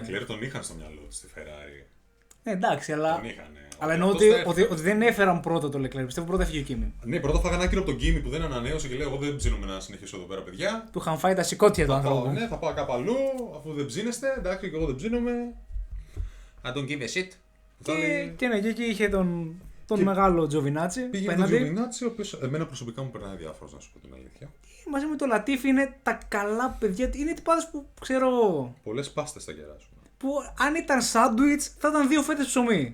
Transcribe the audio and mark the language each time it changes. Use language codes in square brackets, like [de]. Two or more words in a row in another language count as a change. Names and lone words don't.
[el] Το Λεκλέρ τον είχαν στο μυαλό του στη Ferrari. Εντάξει, αλλά. Τον είχαν. Αλλά εννοώ ότι δεν έφεραν πρώτα το Leclerc. Πιστεύω πρώτα έφυγε ο Κίμι. Ναι, πρώτα φάγανε άκυρο από τον Κίμι που δεν ανανέωσε και λέει: εγώ δεν ψήνομαι να συνεχίσω εδώ πέρα, παιδιά. Του είχαν φάει τα σηκώτια του ανθρώπου. Ναι, θα πάω κάπου αλλού, αφού δεν ψήνεστε. Εντάξει, και εγώ δεν ψήνομαι. [en] I don't give a shit. [el] Και ναι, και εκεί είχε τον μεγάλο Τζοβινάτσι. Πήγε τον Τζοβινάτσι, ο οποίος εμένα προσωπικά μου περνάει διάφορος, να σου πω την αλήθεια. Μαζί με τον Λατίφι είναι τα καλά παιδιά. Είναι τυπάδες που ξέρω εγώ. Πολλές πάστες θα κεράσουν. Που αν ήταν σάντουιτς θα ήταν 2 φέτες ψωμί.